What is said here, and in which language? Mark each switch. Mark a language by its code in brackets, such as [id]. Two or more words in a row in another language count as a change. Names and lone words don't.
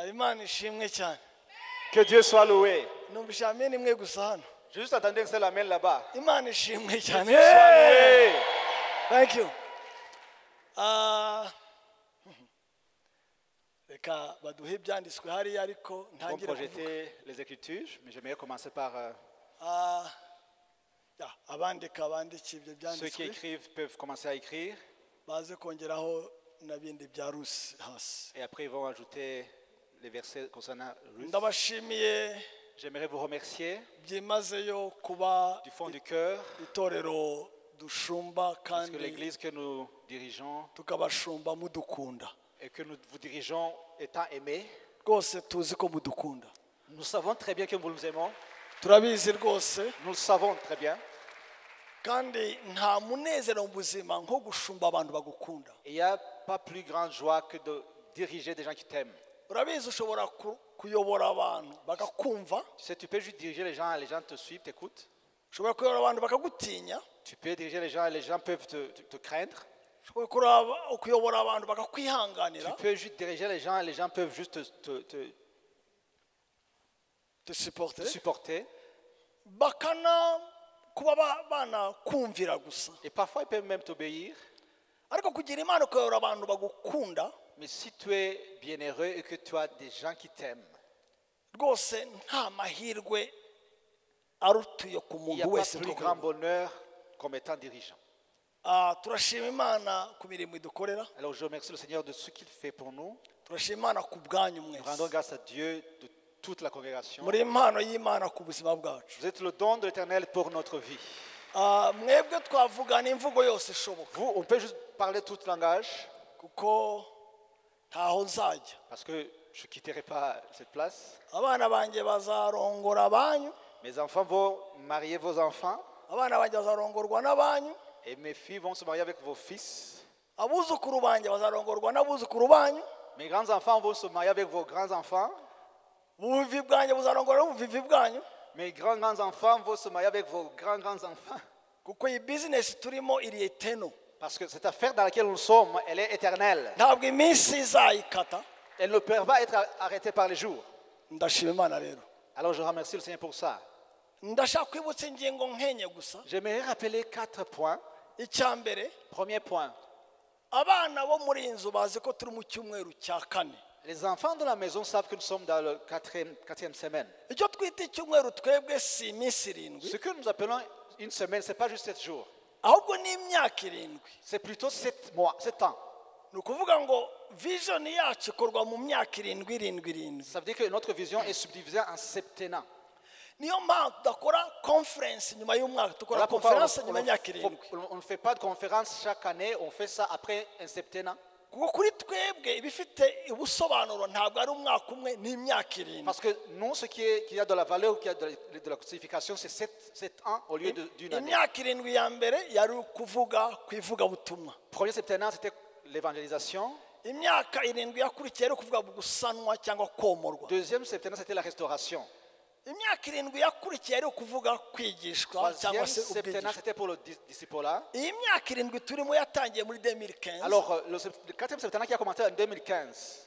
[rw] Imana ishimwe cyane. [fr] Que Dieu soit loué. [rw] Numvise amen imwe gusa hano. [fr] Juste attendez que c'est l'amen là-bas. [rw] Imana ishimwe [fr] Que [rw] cyane. [fr] Dieu soit loué. [en] Thank you. [rw] Reka baduhe ibyanditswe hariya ariko [fr] On [rw] ntangire kuvuga. [fr] projeter les Écritures, mais j'aimerais commencer par [rw] Abandika bandiki ibyo [fr] ceux qui [rw] byanditswe [fr] écrivent peuvent commencer à écrire [rw] baze kongeraho nabindi bya Rusi hasi. [fr] et après ils vont ajouter les versets concernant Ruth. [rw] Ndabashimiye [fr] J'aimerais vous remercier [rw] byimazeyo kuba [fr] du fond du cœur [rw] itorero dushumba [fr] parce que [rw] kandi [fr] l'église que nous dirigeons [rw] tukabashumba mudukunda. [fr] et que nous vous dirigeons étant aimés, [rw] Rwose tuzi ko mudukunda. [fr] nous savons très bien que nous nous aimons. [rw] Turabizi rwose [fr] Nous le savons très bien. [rw] kandi nta munezero mu buzima nko gushumba abantu bagukunda. [fr] Et il n'y a pas plus grande joie que de diriger des gens qui t'aiment. [rw] Urabizi ushobora kuyobora abantu bagakumva, [fr] Tu sais, tu peux juste diriger les gens te suivent, t'écoutent. [rw] ushobora kuyobora abantu bakagutinya, [fr] Tu peux diriger les gens et les gens peuvent te craindre. [rw] ushobora kuyobora abantu [fr] Tu [rw] bakakwihanganira, [fr] peux juste diriger les gens et les gens peuvent juste te supporter. [rw] bakana kuba banakumvira gusa. [fr] Et parfois, ils peuvent même t'obéir. [rw] Ariko kugira Imana kuyobora abantu bagukunda, [fr] Mais si tu es bienheureux et que tu as des gens qui t'aiment, [rw] rwose nta mahirwe arutuye ku [fr] il n'y a [rw] muntu [fr] pas [rw] wese [fr] plus two grand [rw] kuyobora. [fr] bonheur comme étant dirigeant. [rw] Turashima Imana ku mirimo idukorera, [fr] Alors je remercie le Seigneur de ce qu'il fait pour nous. [rw] turashima Imana ku bwanyu [fr] Nous rendons [rw] mwese. [fr] grâce à Dieu de toute la congrégation. [rw] Muri impano y'Imana ku buzima bwacu. [fr] Vous êtes le don de l'Éternel pour notre vie. [rw] Mwebwe twavugana imvugo yose ishoboka [fr] Vous, on peut juste parler tout langage [rw] kuko ntaho nzajya. [fr] parce que je ne quitterai pas cette place. [rw] Abana banjye bazarongora abanyu, [fr] Mes enfants vont marier vos enfants [rw] abana banjye bazarongorwa n'abanyu, [fr] et mes filles vont se marier avec vos fils. [rw] abuzukuru banjye bazarongorwa n'abuzukuru banyu, [fr] Mes grands-enfants vont se marier avec vos grands-enfants. [rw] ubuvivi bwanjye buzarongorwa n'ubuvivi bwanyu, [fr] Mes grands-grands-enfants vont se marier avec vos grands-grands-enfants. [rw] kuko iyi bizinesi turimo iri eteno. [fr] Parce que cette affaire dans laquelle nous sommes, elle est éternelle. [rw] Ntabwo iminsi izayikata. [fr] Elle ne peut pas être arrêtée par les jours. [rw] Ndashima Imana rero. [fr] Alors je remercie le Seigneur pour ça. [rw] Ndashaka kwibutsa ingingo nkenye gusa. [fr] J'aimerais rappeler 4 points. [rw] Icya mbere, [fr] Premier point. [rw] abana bo muri iyi nzu bazi ko turi mu cyumweru cya kane. [fr] Les enfants de la maison savent que nous sommes dans la quatrième semaine. [rw] Icyo twita icyumweru twebwe si iminsi irindwi, [fr] Ce que nous appelons une semaine, ce n'est pas juste 7 jours. [rw] ahubwo ni imyaka irindwi. [fr] C'est plutôt 7 mois, 7 ans. [rw] Ni ukuvuga ngo vision yacu ikorwa mu myaka irindwi irindwi irindwi. [fr] Ça veut dire que notre vision est subdivisée en septennats. [rw] Niyo mpamvu tudakora conference nyuma y'umwaka, dukora [fr] Voilà pourquoi [rw] conference nyuma y'imyaka irindwi. [fr] on ne fait pas de conférence chaque année, on fait ça après un septennat. [rw] Kuko kuri twebwe ibifite ubusobanuro ntabwo ari umwaka umwe, ni imyaka irindwi. [fr] Parce que nous, ce qui a de la valeur, qui a de la signification, c'est 7 ans au lieu d'une année. [rw] Imyaka irindwi ya mbere yari ukuvuga ku ivugabutumwa. [fr] Premier septennat, c'était l'évangélisation. [rw] Imyaka irindwi yakurikiye yari ukuvuga gusanwa cyangwa komorwa. [fr] Deuxième septennat, c'était la restauration. [rw] Imyaka irindwi yakurikiye yari ukuvuga kwigishwa cyangwa [fr] Troisième [rw] se [fr] septennat, [rw] ubwigishwa. [fr] c'était pour le discipulat. [rw] Iyi myaka irindwi turimo yatangiye muri 2015. [fr] Alors, le quatrième septennat qui a commencé en 2015,